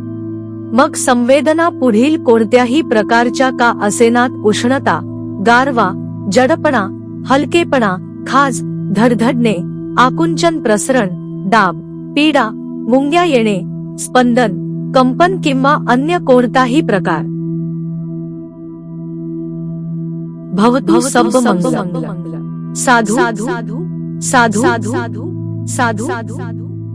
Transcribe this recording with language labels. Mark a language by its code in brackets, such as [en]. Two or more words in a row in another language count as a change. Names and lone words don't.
[mr] मग संवेदना पुढील कोणत्याही प्रकारच्या का असेनात उष्णता, गारवा, जडपणा, हलकेपणा, खाज, धडधडणे, आकुंचन, प्रसरण, दाब, पीडा, मुंग्या येणे, स्पंदन, कंपन किंवा अन्य कोणताही प्रकार. [sa] भवतु सर्वमंगलम्. [pi] साधु साधु साधु साधु साधु साधु.